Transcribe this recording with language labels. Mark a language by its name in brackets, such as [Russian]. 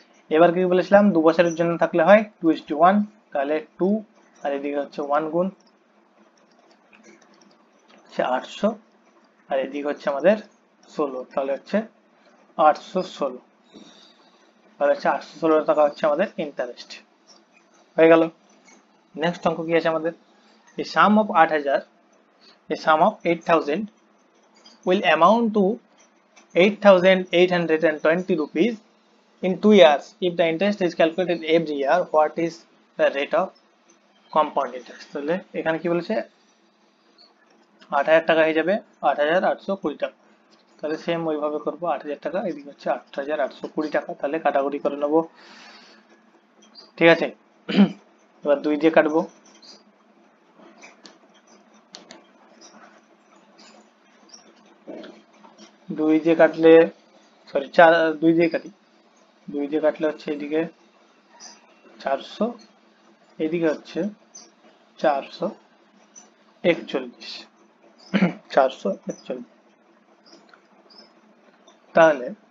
[Bangla] এবার কি বলেছিলাম, 2 বছরের জন্য থাকলে হয় 2:1, তাহলে 2, আর এদিকে হচ্ছে 1 গুণ হচ্ছে 800, আর এদিকে হচ্ছে আমাদের 16, তাহলে হচ্ছে 816, তাহলে হচ্ছে 816 টাকা হচ্ছে আমাদের ইন্টারেস্ট, হয়ে গেল। নেক্সট অঙ্ক কি আছে আমাদের? [English] A sum of 8,000, a sum of 8,000 will amount to 8,820 rupees in 2 years if the interest is calculated every year. What is the rate of compound interest? [Bangla] তাহলে এখানে কি বলেছে, 8,000 টাকা হয়ে যাবে 8,820 টাকা, তাহলে সেম ওইভাবে করবো, 8,000 টাকা এদিকে হচ্ছে 8,820 টাকা, তাহলে কাটাকুটি করে নেবো, ঠিক আছে। এবার 2 দিয়ে কাটবো, 2 দিয়ে কাটলে, সরি 2 দিয়ে কাটি, 2 দিয়ে কাটলে হচ্ছে এদিকে 400, এদিকে হচ্ছে 441, 441, তাহলে